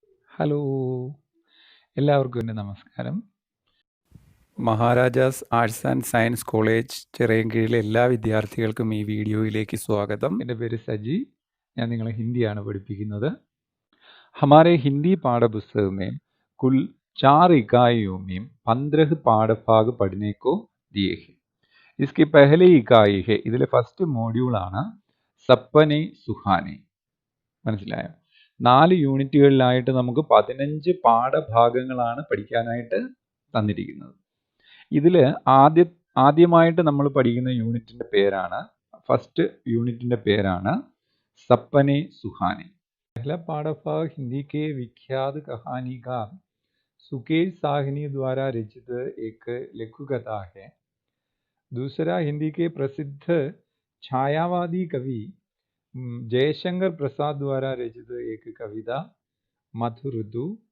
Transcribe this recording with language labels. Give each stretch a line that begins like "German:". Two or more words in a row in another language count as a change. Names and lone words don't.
Malayalam: ഹലോ, എല്ലാവർക്കും എൻ്റെ നമസ്കാരം. മഹാരാജാസ് ആർട്സ് ആൻഡ് സയൻസ് കോളേജ് ചിറയൻകീഴിലെ എല്ലാ വിദ്യാർത്ഥികൾക്കും ഈ വീഡിയോയിലേക്ക് സ്വാഗതം. എൻ്റെ പേര് സജി. ഞാൻ നിങ്ങളെ ഹിന്ദിയാണ് പഠിപ്പിക്കുന്നത്.
Hindi: हमारे हिंदी पाठ्यपुस्तक में कुल 4 इकाइयों में 15 पाठभाग पढ़ने को दिए हैं. इसकी पहली इकाई है,
Malayalam: ഇതിലെ ഫസ്റ്റ് മോഡ്യൂളാണ് സപ്പനെ സുഹാനെ. മനസ്സിലായോ? 4 യൂണിറ്റുകളിലായിട്ട് നമുക്ക് 15 പാഠഭാഗങ്ങളാണ് പഠിക്കാനായിട്ട് തന്നിരിക്കുന്നത്. ഇതിൽ ആദ്യമായിട്ട് നമ്മൾ പഠിക്കുന്ന യൂണിറ്റിന്റെ പേരാണ്, ഫസ്റ്റ് യൂണിറ്റിന്റെ പേരാണ് സപ്പനെ സുഹാനെ.
Hindi: पहला पाठभाग हिंदी के विख्यात कहानीकार सुकेश साहनी द्वारा रचित एक लघु कथा है. दूसरा हिंदी के प्रसिद्ध छायावादी कवि जयशंकर प्रसाद द्वारा रचित एक कविता मधुऋतु.